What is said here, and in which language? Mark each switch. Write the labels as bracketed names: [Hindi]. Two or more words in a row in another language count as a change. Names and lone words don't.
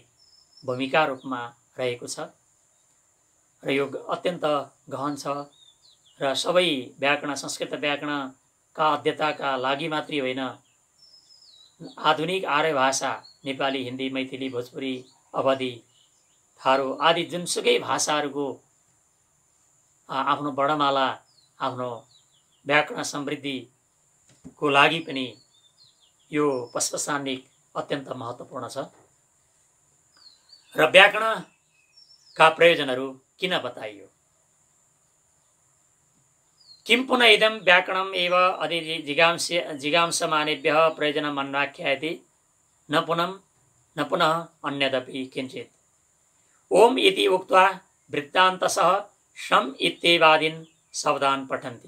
[Nepali] भूमिका रूपमा रहेको छ र यो अत्यन्त गहन छ र सबै व्याकरण संस्कृत व्याकरणका अध्येताका लागि मात्रै होइन, आधुनिक आर्य भाषा नेपाली, हिन्दी, मैथिली, भोजपुरी, अवधी, थारू आदि जुनसुकै भाषाहरूको आफ्नो वर्णमाला, आफ्नो व्याकरण समृद्धिको लागि पनि यो पशपशानिक अत्यन्त महत्त्वपूर्ण छ। र व्याकरणका प्रयोजनहरू किन बताइयो? [Sanskrit] किं पुनः इदं व्याकरणम् एव जिगांसमानेभ्यः प्रयोजनम् अन्वाख्यायते न पुनः अन्यदपि किञ्चित्। ओम इति उक्त्वा वृत्तान्तसह शम इत्येवादीन् शब्दान् पठन्ति।